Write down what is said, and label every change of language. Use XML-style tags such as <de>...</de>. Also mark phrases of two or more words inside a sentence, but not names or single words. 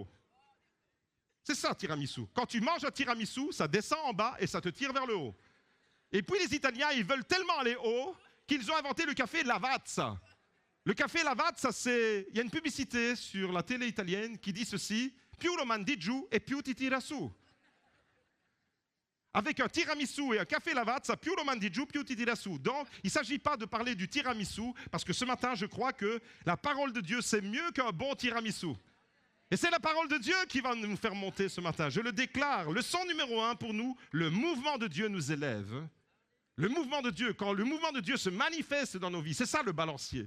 <fr>C'est ça, tiramisu. Quand tu manges un tiramisu, ça descend en bas et ça te tire vers le haut. Et puis les Italiens, ils veulent tellement aller haut qu'ils ont inventé le café Lavazza. Le café Lavazza, il y a une publicité sur la télé italienne qui dit ceci «</fr> <it>Più lo mandi giù e più ti tira su ».</it> <fr>Avec un tiramisu et un café Lavazza,</fr> <it>più lo mandi giù, più ti tira su.</it> <fr>Donc, il ne s'agit pas de parler du tiramisu, parce que ce matin, je crois que la parole de Dieu, c'est mieux qu'un bon tiramisu. Et c'est la parole de Dieu qui va nous faire monter ce matin. Je le déclare. Leçon numéro 1 pour nous, le mouvement de Dieu nous élève. Le mouvement de Dieu, quand le mouvement de Dieu se manifeste dans nos vies, c'est ça le balancier.</fr>